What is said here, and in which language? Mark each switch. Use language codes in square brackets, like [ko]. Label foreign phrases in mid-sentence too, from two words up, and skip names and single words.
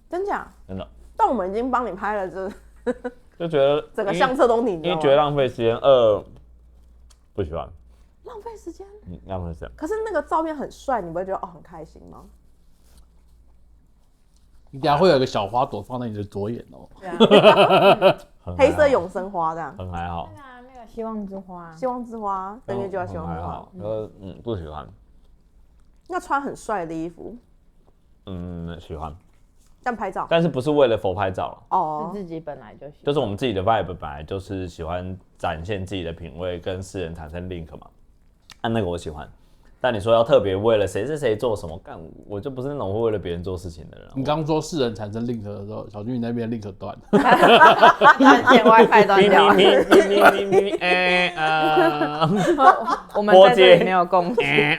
[zh] 真假？真的。但我們已經幫你拍了就覺得整個相冊都你，因為覺得浪費時間，不喜歡。浪費時間？浪費時間。可是那個照片很帥，你不會覺得很開心嗎？你等下會有一個小花朵放在你的左眼哦。對啊。黑色永生花這樣。很還好。那個希望之花。希望之花，登月就要希望之花。不喜歡。那穿很帥的衣服。喜歡。但拍照，但是不是為了佛拍照哦，是自己本來就喜歡，就是我們自己的 vibe 本來就是喜歡展現自己的品味，跟世人產生 link 嘛。那個我喜歡，但你說要特別為了誰是誰做什麼幹，我就不是那種會為了別人做事情的人。你剛說世人產生 link 的時候，小軍你那邊 link 斷，線 WiFi 斷掉。我們在這裡沒有共識，